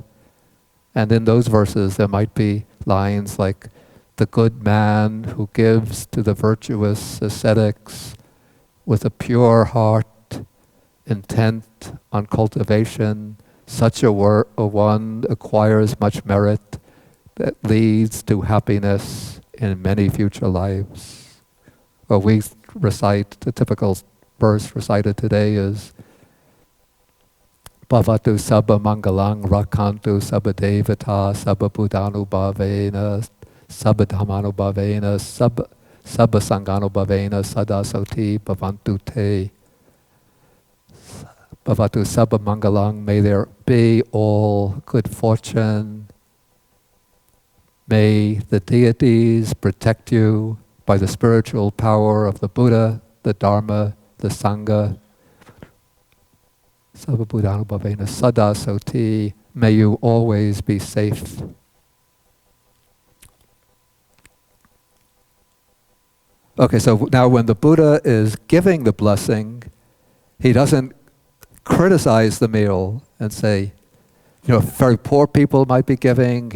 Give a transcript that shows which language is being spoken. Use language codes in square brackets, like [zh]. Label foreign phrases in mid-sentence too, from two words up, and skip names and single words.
[en] And in those verses there might be lines like, the good man who gives to the virtuous ascetics with a pure heart, intent on cultivation, such a one acquires much merit that leads to happiness in many future lives. Well, we recite, the typical verse recited today is [pi] Bhavatu sabba mangalang rakantu sabba devata sabba buddhanubhavena sabba dhammanubhavena sabba sanganubhavena sada soti bhavantu te. Bhavatu sabba mangalang, [en] may there be all good fortune. May the deities protect you by the spiritual power of the Buddha, the Dharma, the Sangha. [pi] Sabba buddhanubhavena sada soti, [en] may you always be safe. Okay, so now when the Buddha is giving the blessing, he doesn't criticize the meal and say, very poor people might be giving.